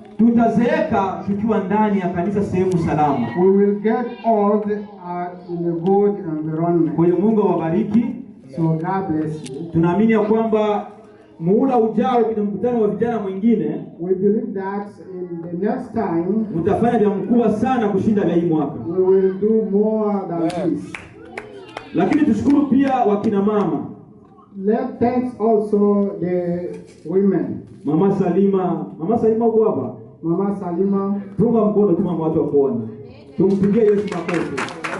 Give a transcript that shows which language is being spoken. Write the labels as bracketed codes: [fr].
[sw] Tutazeeka tukiwa ndani ya kanisa sehemu salama. [en] We will get old in a good environment. [sw] Kwa hiyo Mungu awabariki. [en] So God bless you. [sw] Tunaamini ya kwamba muhula ujao kwenye mkutano wa vijana mwingine, [en] We believe that in the next time [sw] mtafanya vya mkubwa sana kushinda vya hii mwaka. [en] we will do more than this. [sw] Lakini tushukuru pia wakina mama. [en] Let thanks also the women. [sw] Mama Salima uko hapa? Mama Salima, Tunga mkono tu mama watu wakuone. Tumpigie Yesu makofi.